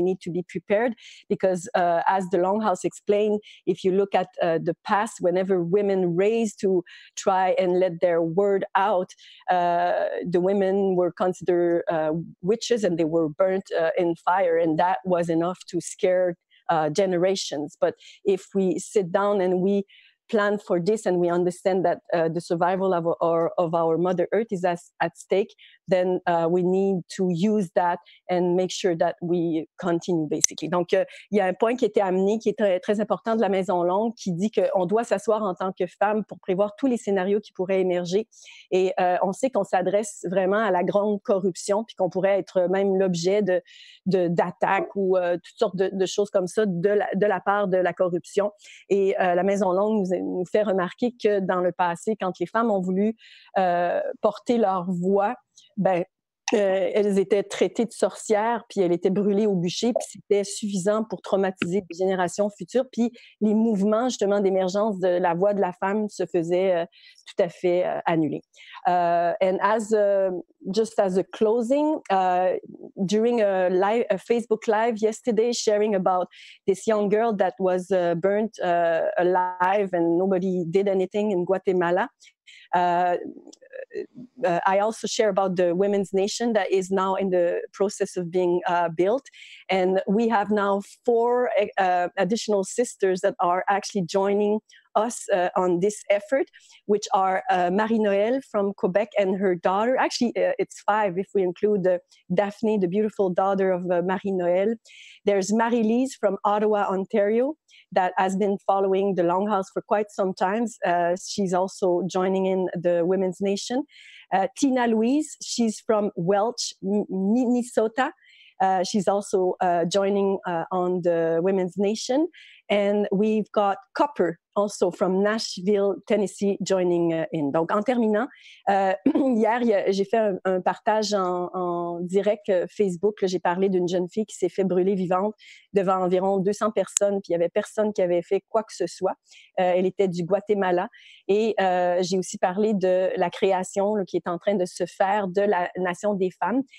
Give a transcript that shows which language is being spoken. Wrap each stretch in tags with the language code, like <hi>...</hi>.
<en>We need to be prepared because, as the Longhouse explained, if you look at the past, whenever women raised to try and let their word out, the women were considered witches and they were burnt in fire, and that was enough to scare generations. But if we sit down and we plan for this and we understand that the survival of our Mother Earth is at stake, then we need to use that and make sure that we continue, basically.</en> <fr>Donc, il y a un point qui a été amené qui est très, très important de la Maison Longue, qui dit qu'on doit s'asseoir en tant que femme pour prévoir tous les scénarios qui pourraient émerger. Et on sait qu'on s'adresse vraiment à la grande corruption, puis qu'on pourrait être même l'objet d'attaques ou toutes sortes de choses comme ça de la part de la corruption. Et la Maison Longue nous fait remarquer que dans le passé, quand les femmes ont voulu porter leur voix, ben, elles étaient traitées de sorcières, puis elles étaient brûlées au bûcher, puis c'était suffisant pour traumatiser les générations futures. Puis les mouvements, justement, d'émergence de la voix de la femme se faisaient tout à fait annulés.</fr> <en>And just as a closing, during a Facebook Live yesterday, sharing about this young girl that was burnt alive and nobody did anything in Guatemala, I also share about the Women's Nation that is now in the process of being built. And we have now 4 additional sisters that are actually joining us on this effort, which are Marie-Noël from Quebec and her daughter. Actually, it's 5 if we include Daphne, the beautiful daughter of Marie-Noël. There's Marie-Lise from Ottawa, Ontario, that has been following the Longhouse for quite some time. She's also joining in the Women's Nation. Tina Louise, she's from Welch, Minnesota. She's also joining on the Women's Nation. And we've got Copper, also from Nashville, Tennessee, joining in.</en> <fr>Donc, en terminant, hier, j'ai fait un partage en direct Facebook. J'ai parlé d'une jeune fille qui s'est fait brûler vivante devant environ 200 personnes, puis il n'y avait personne qui avait fait quoi que ce soit. Elle était du Guatemala. Et j'ai aussi parlé de la création là, qui est en train de se faire de la Nation des femmes.</fr>